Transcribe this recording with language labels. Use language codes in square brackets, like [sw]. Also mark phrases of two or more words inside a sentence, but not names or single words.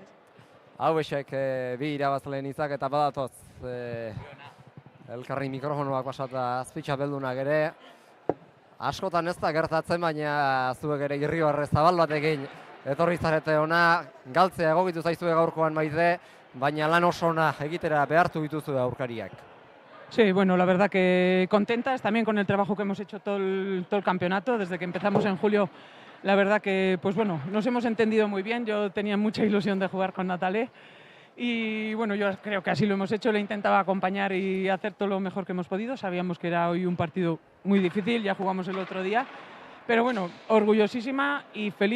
[eu] Hau esek bi irabazleen izak eta badatoz elkarri mikrofonoak pasata azpitxapeldunak ere. Askotan ez da gertatzen, baina zuek ere irribarre zabal batekin etorri zarete ona, galtzea egokitu zaizue gaurkoan maite, baina lan oso ona egitera behartu dituzue aurkariak. [es] Sí, bueno, la verdad que contentas también con el trabajo que hemos hecho todo el campeonato, desde que empezamos en julio. La verdad que, pues bueno, nos hemos entendido muy bien, yo tenía mucha ilusión de jugar con Natale y bueno, yo creo que así lo hemos hecho, le intentaba acompañar y hacer todo lo mejor que hemos podido, sabíamos que era hoy un partido muy difícil, ya jugamos el otro día, pero bueno, orgullosísima y feliz.